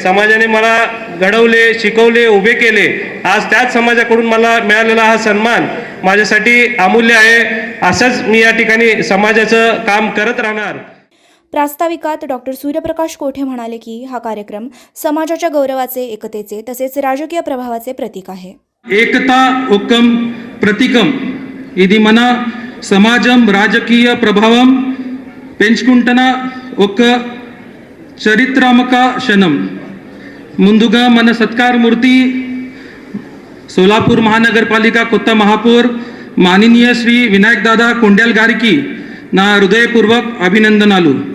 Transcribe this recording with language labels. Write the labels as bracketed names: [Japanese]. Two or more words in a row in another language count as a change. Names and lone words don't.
[Marathi] समाजाने मला घडवले, शिकवले, उभे केले. आज त्याच समाजाकडून मला मिळालेला हा सन्मान माझ्यासाठी अमूल्य आहे. असंच मी या ठिकाणी समाजाचं काम करत राहणार. प्रास्ताविकात डॉक्टर सूर्यप्रकाश कोठे म्हणाले की हा कार्यक्रम समाजाच्या गौरवाचे, एकतेचे तसेच राजकीय प्रभावाचे प्रतीक आहे. एकता उक्कम प्रतीकम [Telugu] ఇది మన సమాజం రాజకీయ ప్రభావం పెంచుకుంటున్న ఒక చరిత్రాత్మక క్షణం. ముందుగా మన సత్కారమూర్తి సోలాపూర్ మహానగరపాలిక కొత్త మహాపౌర్ మాననీయ శ్రీ వినాయక్ దాదా కొండ్యాల్ గారికి నా హృదయపూర్వక అభినందనలు.